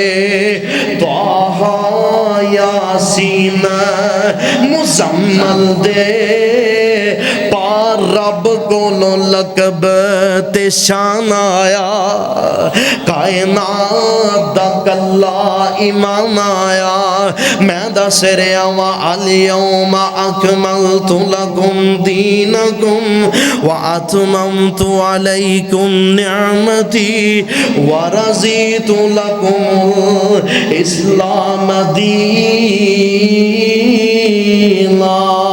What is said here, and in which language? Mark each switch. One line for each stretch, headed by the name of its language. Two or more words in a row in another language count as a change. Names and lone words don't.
Punjabi: طٰہٰ یاسین مزمل دے پار رب کولوں لقب تے شان آیا، کائنات دا کلا امام آیا. میں دس رہا وا
Arabic: اليوم أكملت لكم دينكم وأتممت عليكم نعمتي ورضيت لكم الإسلام دينا.